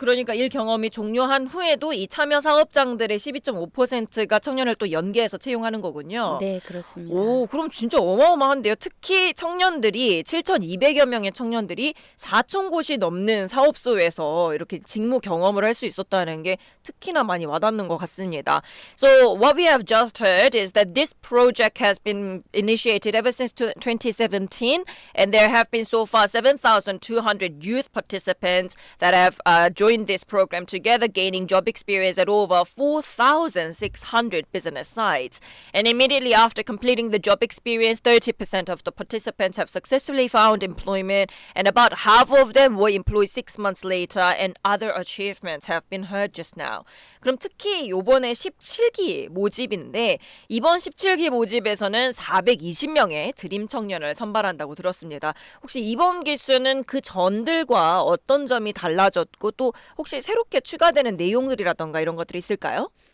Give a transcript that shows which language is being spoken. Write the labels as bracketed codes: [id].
[ko] 그러니까 일 경험이 종료한 후에도 이 참여 사업장들의 12.5%가 청년을 또 연계해서 채용하는 거군요. 네, 그렇습니다. 그럼 진짜 어마어마한데요. 특히 청년들이 7,200여 명의 청년들이 4,000곳이 넘는 사업소에서 이렇게 직무 경험을 할 수 있었다는 게 특히나 많이 와닿는 것 같습니다. [en] So what we have just heard is that this project has been initiated ever since 2017, and there have been so far 7,200 youth participants that have joined this program together, gaining job experience at over 4,600 business sites. And immediately after completing the job experience, 30% of the participants have successfully found employment, and about half of them were employed 6 months later, and other achievements have been heard just now. [ko] 그럼 특히 이번에 17기 모집인데, 이번 17기 모집에서는 420명의 드림 청년을 선발한다고 들었습니다. 혹시 이번 기수는 그 전들과 어떤 점이 달라졌고, 또 혹시 새롭게 추가되는 내용들이라던가 이런 것들이 있을까요?